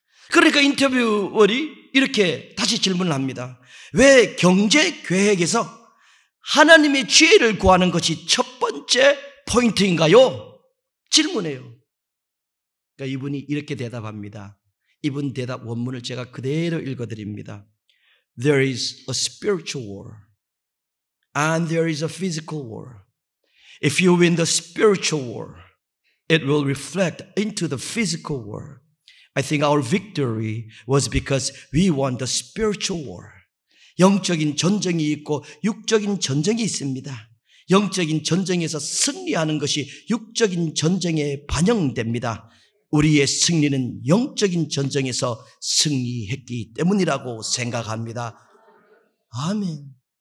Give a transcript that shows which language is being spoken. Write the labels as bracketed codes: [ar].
[ko] 그러니까 인터뷰어리 이렇게 다시 질문을 합니다. 왜 경제 계획에서 하나님의 지혜를 구하는 것이 첫 번째 포인트인가요? 질문해요. 그러니까 이분이 이렇게 대답합니다. 이분 대답 원문을 제가 그대로 읽어드립니다. [en] There is a spiritual war and there is a physical war. If you win the spiritual war, it will reflect into the physical war. I think our victory was because we won the spiritual war. [ko] 영적인 전쟁이 있고 육적인 전쟁이 있습니다. 영적인 전쟁에서 승리하는 것이 육적인 전쟁에 반영됩니다. 우리의 승리는 영적인 전쟁에서 승리했기 때문이라고 생각합니다. 아멘.